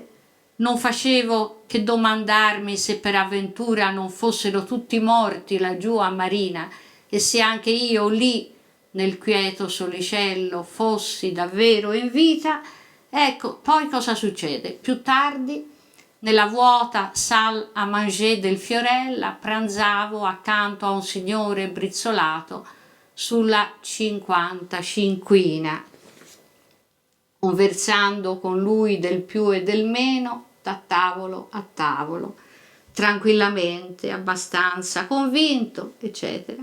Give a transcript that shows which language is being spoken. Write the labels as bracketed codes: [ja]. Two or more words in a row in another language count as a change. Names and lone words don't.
[it] Non facevo che domandarmi se per avventura non fossero tutti morti laggiù a Marina e se anche io lì nel quieto solicello fossi davvero in vita. Ecco, poi cosa succede? Più tardi, nella vuota [fr] salle à manger [it] del Fiorella, pranzavo accanto a un signore brizzolato sulla 55ina, conversando con lui del più e del meno, da tavolo a tavolo, tranquillamente, abbastanza convinto, eccetera.